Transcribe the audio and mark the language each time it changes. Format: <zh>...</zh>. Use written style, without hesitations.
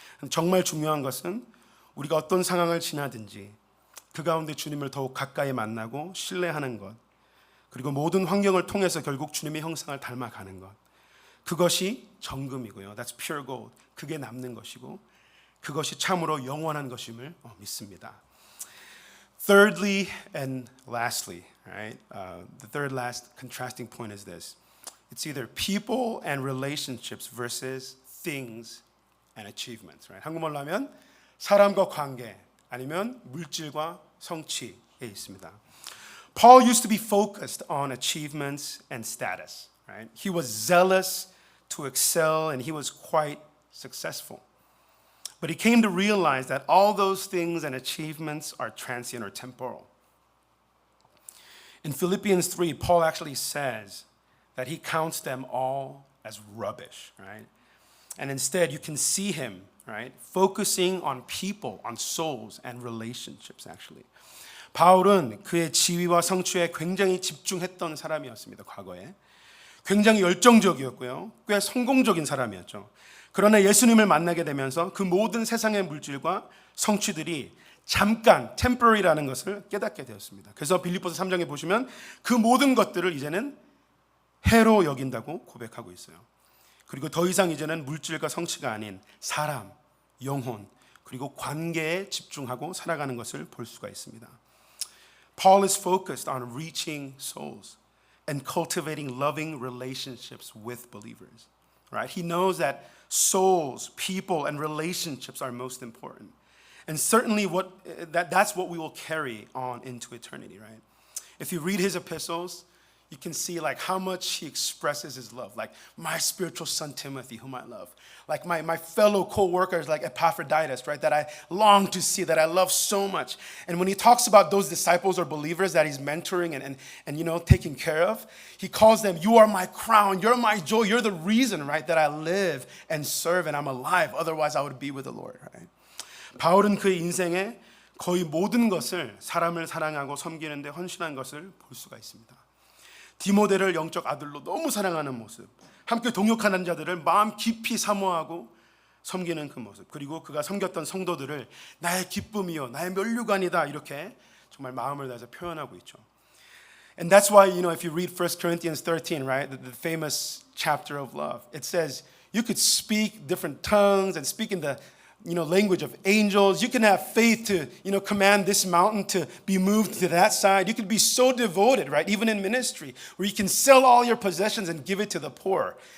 <ko>정말 중요한 것은 우리가 어떤 상황을 지나든지 그 가운데 주님을 더욱 가까이 만나고 신뢰하는 것, 그리고 모든 환경을 통해서 결국 주님의 형상을 닮아가는 것, 그것이 정금이고요.</ko> <en>That's pure gold.</en> <ko>그게 남는 것이고 그것이 참으로 영원한 것임을 믿습니다.</ko> <en>Thirdly and lastly, right? The third last contrasting point is this. It's either people and relationships versus things and achievements, right? 한국말로 하면 사람과 관계 아니면 물질과 성취에 있습니다. Paul used to be focused on achievements and status, right? He was zealous to excel and he was quite successful. But he came to realize that all those things and achievements are transient or temporal. In Philippians 3, Paul actually says that he counts them all as rubbish, right? And instead, you can see him, right, focusing on people, on souls and relationships, actually.</en> <ko>바울은 그의 지위와 성취에 굉장히 집중했던 사람이었습니다, 과거에. 굉장히 열정적이었고요. 꽤 성공적인 사람이었죠. 그러나 예수님을 만나게 되면서 그 모든 세상의 물질과 성취들이 잠깐 temporary라는 것을 깨닫게 되었습니다. 그래서 빌립보서 3장에 보시면 그 모든 것들을 이제는 해로 여긴다고 고백하고 있어요. 그리고 더 이상 이제는 물질과 성취가 아닌 사람, 영혼, 그리고 관계에 집중하고 살아가는 것을 볼 수가 있습니다.</ko> <en>Paul is focused on reaching souls and cultivating loving relationships with believers. Right? He knows that souls, people, and relationships are most important. And certainly that's what we will carry on into eternity, right? If you read his epistles, you can see like how much he expresses his love. Like my spiritual son Timothy, whom I love. Like my fellow co-workers like Epaphroditus, right? That I long to see, that I love so much. And when he talks about those disciples or believers that he's mentoring and taking care of, he calls them, you are my crown, you're my joy, you're the reason, right? That I live and serve and I'm alive. Otherwise I would be with the Lord, right?</en> <ko>바울은 그의 인생에 거의 모든 것을 사람을 사랑하고 섬기는 데 헌신한 것을 볼 수가 있습니다. 디모데를 영적 아들로 너무 사랑하는 모습, 함께 동역하는 자들을 마음 깊이 사모하고 섬기는 그 모습, 그리고 그가 섬겼던 성도들을 나의 기쁨이요 나의 면류관이다 이렇게 정말 마음을 다해서 표현하고 있죠.</ko> <en>And that's why, if you read 1 Corinthians 13, right, the famous chapter of love, it says you could speak different tongues and speak in the language of angels. You can have faith to, command this mountain to be moved to that side. You could be so devoted, right? Even in ministry, where you can sell all your possessions and give it to the poor.</en>